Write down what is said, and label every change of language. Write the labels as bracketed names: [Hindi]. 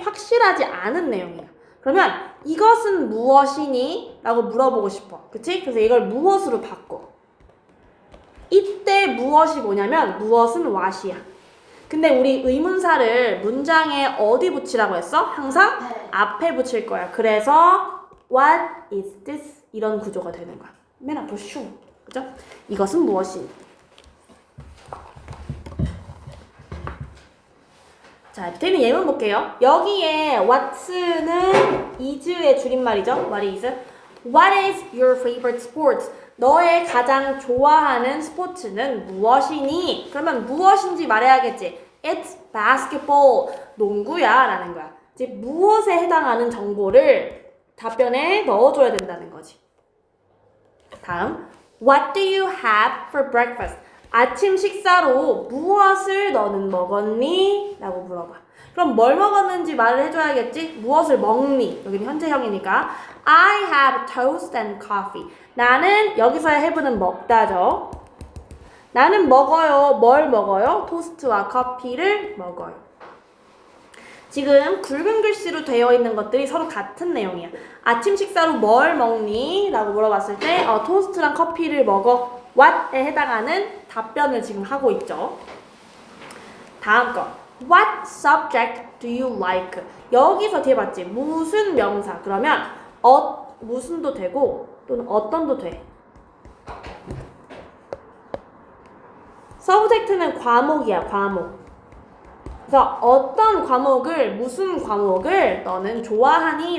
[Korean] 확실하지 않은 내용이야. 그러면 이것은 무엇이니? 라고 물어보고 싶어. 그치? 그래서 이걸 무엇으로 바꿔. 이때 무엇이 뭐냐면 무엇은 what이야. 근데 우리 의문사를 문장에 어디 붙이라고 했어? 항상 앞에 붙일 거야. 그래서 [English] what is this? [Korean] 이런 구조가 되는 거야. 맨 앞으로 슝. 그죠? 이것은 무엇이니? 자, 밑에는 예문 볼게요. 여기에 what는 is의 줄임말이죠. [English] What is? What is your favorite sport? [Korean] 너의 가장 좋아하는 스포츠는 무엇이니? 그러면 무엇인지 말해야겠지. [English] It's basketball. [Korean] 농구야 라는 거야. 이제 무엇에 해당하는 정보를 답변에 넣어줘야 된다는 거지. 다음, [English] What do you have for breakfast? [Korean] 아침 식사로 무엇을 너는 먹었니? 라고 물어봐. 그럼 뭘 먹었는지 말을 해줘야겠지? 무엇을 먹니? 여기는 현재형이니까 [English] I have toast and coffee. [Korean] 나는 여기서의 have는 먹다죠. 나는 먹어요. 뭘 먹어요? 토스트와 커피를 먹어요. 지금 굵은 글씨로 되어 있는 것들이 서로 같은 내용이야. 아침 식사로 뭘 먹니? 라고 물어봤을 때 토스트랑 커피를 먹어. what에 해당하는 답변을 지금 하고 있죠. 다음 거. [English] What subject do you like? [Korean] 여기서 뒤에 봤지? 무슨 명사. 그러면 무슨도 되고 또는 어떤도 돼. subject는 과목이야, 과목. 그래서 어떤 과목을, 무슨 과목을 너는 좋아하니?